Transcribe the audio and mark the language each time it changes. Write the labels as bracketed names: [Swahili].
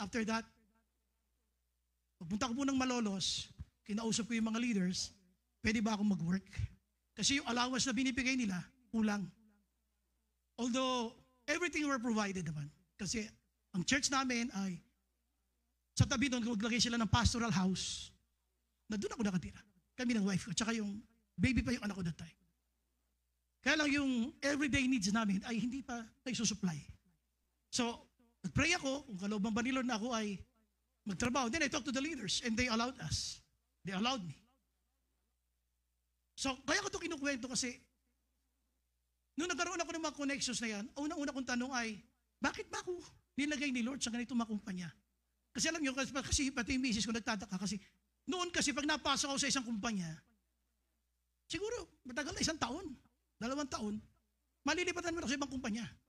[English] After that, [Filipino] pagpunta ko po ng Malolos, kinausap ko yung mga leaders, pwede ba akong mag-work? Kasi yung allowance na binibigay nila, kulang. [English] Although, everything were provided [Filipino] naman. Kasi, ang church namin ay, sa tabi doon, maglagay sila ng pastoral house, na doon ako nakatira. Kami ng wife ko, tsaka yung baby pa yung anak ko [English] that time. [Filipino] Kaya lang yung everyday needs namin ay hindi pa nagsusupply. So, nag-pray ako, kung kalooban ba ni Lord na ako ay magtrabaho. [English] Then I talked to the leaders and they allowed us. They allowed me. [Filipino] So, kaya ko ito kinukwento kasi nung nagkaroon ako ng mga connections na yan, unang-una kong tanong ay, bakit ba ako nilagay ni Lord sa ganito mga kumpanya? Kasi alam nyo, kasi pati yung misis ko nagtataka kasi noon kasi pag napasok ako sa isang kumpanya, siguro matagal na 1 taon, 2 taon, malilipatan mo ako sa ibang kumpanya.